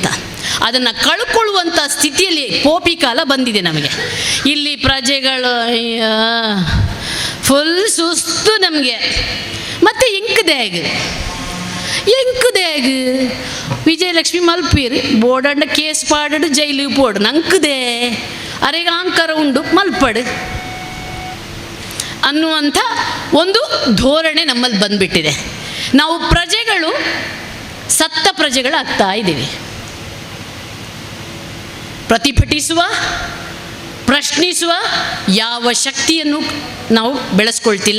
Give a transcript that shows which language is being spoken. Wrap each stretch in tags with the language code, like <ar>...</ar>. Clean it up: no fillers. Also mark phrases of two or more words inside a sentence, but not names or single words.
<kn>ಅದನ್ನು ಕಳ್ಕೊಳ್ಳುವಂಥ ಸ್ಥಿತಿಯಲ್ಲಿ ಪೋಪಿಕಾಲ ಬಂದಿದೆ ನಮಗೆ. ಇಲ್ಲಿ ಪ್ರಜೆಗಳು ಫುಲ್ ಸುಸ್ತು ನಮಗೆ.</kn> <tcy>ಮತ್ತು ಎಂಕದೇಗ್ ವಿಜಯಲಕ್ಷ್ಮಿ ಮಲ್ಪೀರಿ ಬೋರ್ಡಂಡ ಕೇಸ್ ಪಾಡು ಜೈಲಿಗೆ ಪೋಡು ನಂಕದೇ ಅರೆಗ ಆಂಕರ ಉಂಡು ಮಲ್ಪಡು</tcy> <kn>ಅನ್ನುವಂಥ ಒಂದು ಧೋರಣೆ ನಮ್ಮಲ್ಲಿ ಬಂದುಬಿಟ್ಟಿದೆ. ನಾವು ಪ್ರಜೆಗಳು ಸತ್ತ ಪ್ರಜೆಗಳಾಗ್ತಾ ಇದ್ದೀವಿ. ಪ್ರತಿಭಟಿಸುವ, ಪ್ರಶ್ನಿಸುವ ಯಾವ ಶಕ್ತಿಯನ್ನು ನಾವು ಬೆಳೆಸ್ಕೊಳ್ತಿಲ್ಲ.</kn>